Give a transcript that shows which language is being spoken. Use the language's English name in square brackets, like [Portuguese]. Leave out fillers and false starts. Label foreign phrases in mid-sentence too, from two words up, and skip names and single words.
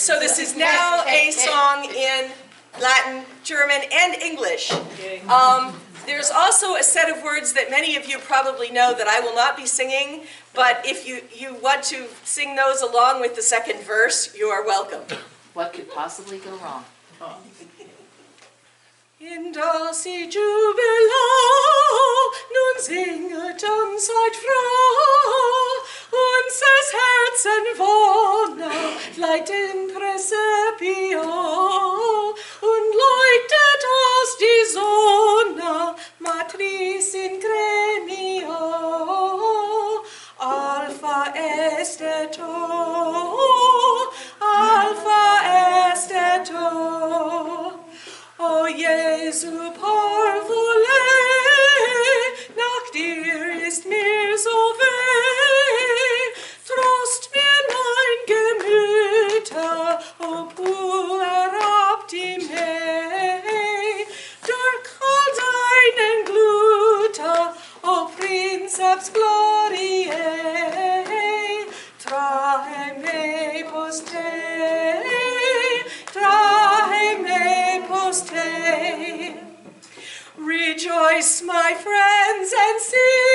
[English] So this is now a song in Latin, German, and English. There's also a set of words that many of you probably know that I will not be singing, but if you want to sing those along with the second verse, you are welcome. What could possibly go wrong? [Latin] In Dulci Jubilo, [German] nun singet seid froh, unseres Herzen Wohner leiht [Latin] in Präsepio, [German] und leuchtet aus die Sonne, [Latin] matris in gremio, Alpha est et O, Alpha est et O. O Jesu, parvole, [German] nach dir ist mir so weh, trost mir mein Gemüter, [Latin] o puer optime, [German] durch all deinen Gluter, [Latin] o princeps gloriae, trahe me post te, trahe me post te. [English] Rejoice, my friends, and sing.